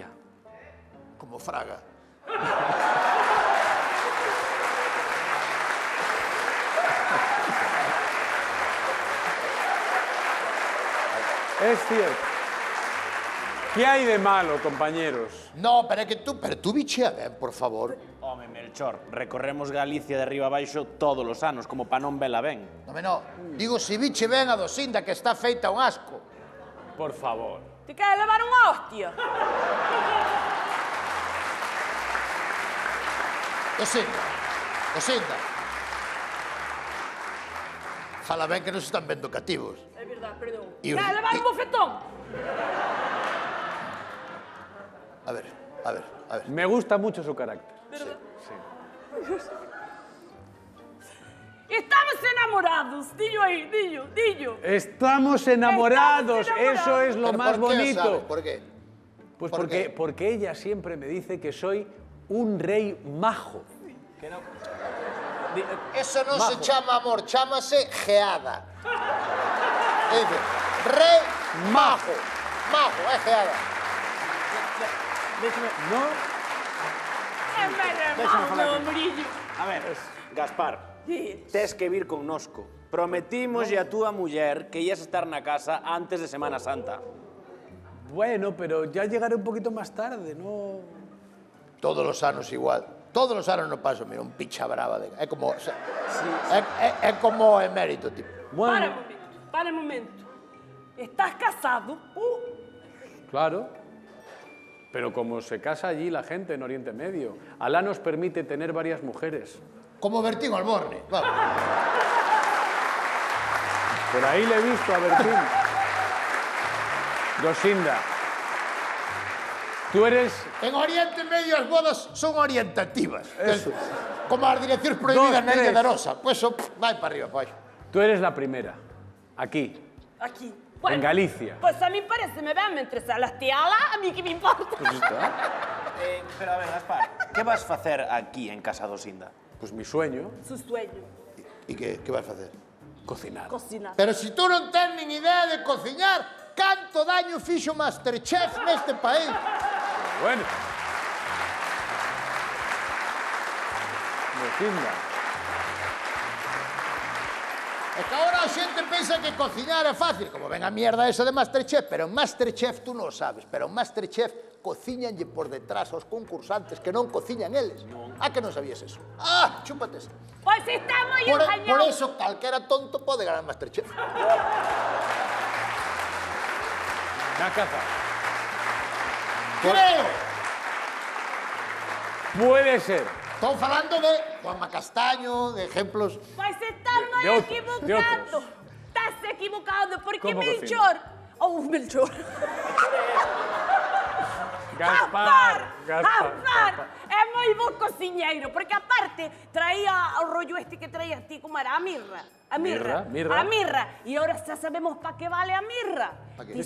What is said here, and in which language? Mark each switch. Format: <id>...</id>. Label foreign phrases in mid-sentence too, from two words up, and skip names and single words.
<es>Como Fraga. Es cierto. ¿Qué hay de malo, compañeros? No, pero tú</es> <gl>bichea ben,</gl> <es>por favor.</es> <gl>Home, Melchor, recorremos Galicia de arriba abaixo todos os anos, como pa non vela ben. No, digo, si biche ben a Dosinda, que está feita un asco. Por favor. Te queres levar unha hostia? Dosinda. Fala ben que nos están vendo cativos. É verdade, perdón. E Queres os- levar un bofetón? A ver.</gl> <es>Me gusta mucho su carácter. Estamos enamorados.</es> <gl>Dillo aí, dillo.</gl> <es>Estamos enamorados. Estamos enamorados. Eso es lo Pero más ¿por qué, bonito. sabes? ¿Por qué? Pues ¿Por qué? porque ella siempre me dice que soy un rey majo.</es> <gl>Eso non se chama amor, chámase geada. É dicir, rei majo. Majo, é geada.</gl> <es>¿No?</es> <gl>É máis meu amorillo. A ver, Gaspar, tes que vir connosco. Prometimos a túa muller que ías estar na casa antes de Semana Santa.</gl> <es>Bueno, pero ya llegaré un poquito más tarde, ¿no?</es> <gl>Todos os anos igual. Todos os anos no paso, mira, un picha brava. É como... É como emérito, tipo.</gl> <es>Bueno, Para un momento. ¿Estás casado? claro. Pero como se casa allí la gente en Oriente Medio, Alá nos permite tener varias mujeres. Como Bertín Alborne. Vamos. Por ahí le he visto a Bertín. Dosinda, tú eres...</es> <gl>En Oriente Medio as bodas son orientativas.</gl> <es>Eso.</es> <gl>Como as direccións prohibidas</gl> <es>Dos,</es> <gl>na Illa</gl> <es>tres.</es> <gl>de Arosa. Pues eso, vai para arriba, pa.</gl> <es>Tú eres la primera. Aquí. Aquí. En Galicia. Pues a mí parece me ven mentre se las tiala, a mí que me importa.</es> <gl>Pero a ver, Gaspar, que vas facer aquí en Casa Dosinda?</gl> <es>Pues mi sueño, Su sueño,</es> <gl>E que vas facer?</gl> <es>cocinar. cocinar.</es> <gl>Pero si tú non tens nin idea de cociñar, canto daño fixo Masterchef neste país.</gl> <es>Bueno. Dosinda.</es> <gl>É que agora a xente pensa que cociñar é fácil, como ven a mierda esa de Masterchef, pero en Masterchef tú non o sabes, pero en Masterchef cociñanlle por detrás aos concursantes que non cociñan eles. Ah, que non sabías eso? Ah, chúpate esa.</gl> <es>Pues está muy</es> <gl>Por</gl> <es>engañado.</es> <gl>eso calquera tonto pode ganar Masterchef. Na caza.</gl> <es>Creo. Puede ser.</es> <gl>Estou falando de Juanma Castaño, de ejemplos.</gl> <es>Pues estás muy de otros, equivocado. de otros. Estás equivocado porque ¿Cómo Melchor... Oh, Melchor. Gaspar. Gaspar.</es> <gl>É moi bo cociñeiro, porque aparte traía o rollo este que traías ti, como era a mirra. A mirra. Mirra. A mirra. E ahora xa sabemos pa que vale a mirra. Pa que?</gl>